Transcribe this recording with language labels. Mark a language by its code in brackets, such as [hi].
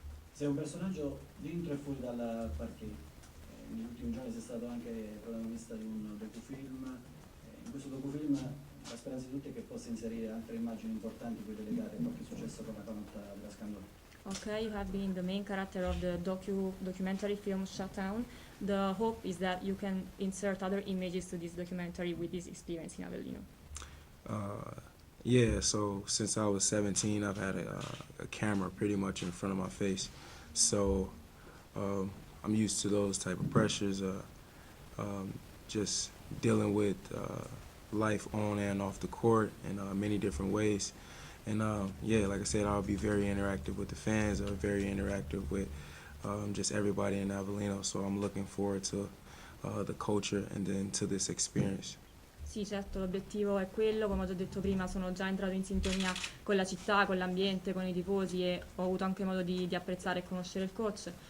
[it] Sei un personaggio dentro e fuori dalla partita, negli ultimi giorni sei stato anche protagonista di un docufilm. In questo docufilm La speranza di tutti è che possa inserire altre immagini importanti poi legate a qualche successo con la conta della Scandone. [en] Okay, you have been the main character of the documentary film Shutdown. The hope is that you can insert other images to this documentary with this experience in Avellino. Yeah, so since I was 17, I've had a camera pretty much in front of my face. So I'm used to those type of pressures, just dealing with life on and off the court in many different ways. And yeah, like I said, I'll be very interactive with the fans, very interactive with just everybody in Avellino. So I'm looking forward to the culture and then to this experience. [it] Sì, certo, l'obiettivo è quello, come ho già detto prima, sono già entrato in sintonia con la città, con l'ambiente, con i tifosi e ho avuto anche modo di apprezzare e conoscere il coach.